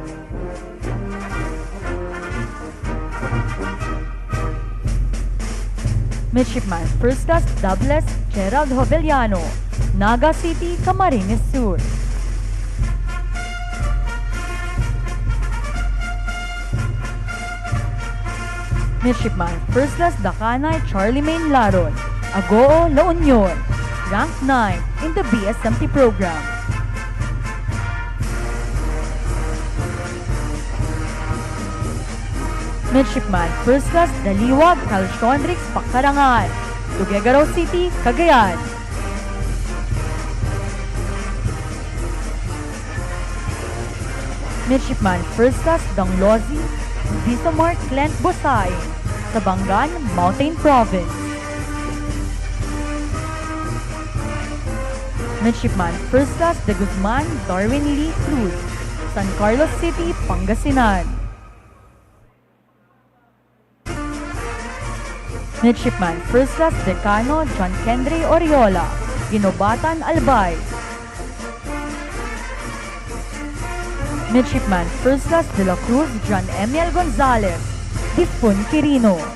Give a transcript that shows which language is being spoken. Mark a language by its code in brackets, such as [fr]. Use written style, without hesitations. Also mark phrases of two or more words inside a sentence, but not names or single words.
[en] Midshipman First Class Douglas Gerald Hovellano, Naga City, Camarines Sur. Midshipman First Class Dakanay Charlie Main Laron, Agoo, La Union, Rank 9 in the BSMT program. Midshipman First Class Daliwag Calshonrix Pakarangan, Tuguegarao City, Cagayan. Midshipman First Class Danglozi Visomar Clint Bosay, Sabangan, Mountain Province. Midshipman First Class De Guzman Darwin Lee Cruz, San Carlos City, Pangasinan. Midshipman First Class Decano John Kendry Oriola, Ginobatan, Albay. Midshipman First Class De La Cruz John Emiel Gonzalez, Dipon, Quirino.